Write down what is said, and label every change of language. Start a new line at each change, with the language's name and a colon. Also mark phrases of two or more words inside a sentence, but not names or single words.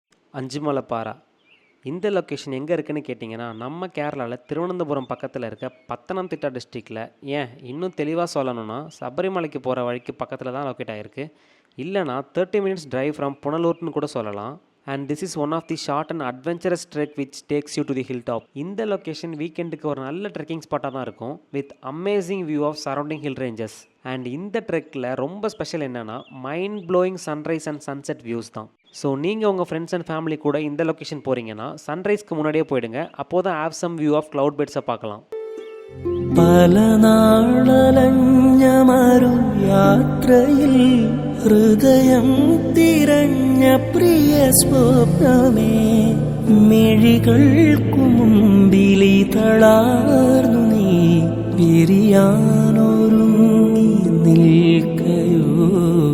Tamil: அஞ்சுமலைப்பாறை. இந்த லொக்கேஷன் எங்கே இருக்குன்னு கேட்டிங்கன்னா, நம்ம கேரளாவில் திருவனந்தபுரம் பக்கத்தில் இருக்க பத்தனம்திட்டா டிஸ்ட்ரிக்டில், ஏன் இன்னும் தெளிவாக சொல்லணும்னா சபரிமலைக்கு போகிற வழிக்கு பக்கத்தில் தான் லொக்கேட் ஆகிருக்கு. இல்லைனா
English: 30 minutes drive from
Tamil: புனலூர்னு கூட சொல்லலாம்.
English: and this is one of the short and adventurous trek which takes you to the hill top.
Tamil: இந்த லொக்கேஷன் வீக்கெண்டுக்கு ஒரு நல்ல ட்ரெக்கிங் ஸ்பாட்டாக தான் இருக்கும்,
English: with amazing view of surrounding hill ranges.
Tamil: அண்ட் இந்த ட்ரெக்கில் ரொம்ப ஸ்பெஷல் என்னென்னா
English: mind blowing sunrise and sunset views
Tamil: தான். ஸோ நீங்கள் உங்கள்
English: friends and family
Tamil: கூட இந்த லொக்கேஷன் போகிறீங்கன்னா சன்ரைஸ்க்கு முன்னாடியே போயிடுங்க. அப்போது தான்
English: have some view of cloud beds
Tamil: பார்க்கலாம்.
Malayalam: പല നാളലഞ്ഞ മരുയാത്രയിൽ ഹൃദയം തിരഞ്ഞ പ്രിയ സ്വപ്നമേ, മിഴികൾക്കു മുമ്പിലി തളാർന്നു നീ വിരിയാനൊരുങ്ങി നിൽക്കയോ.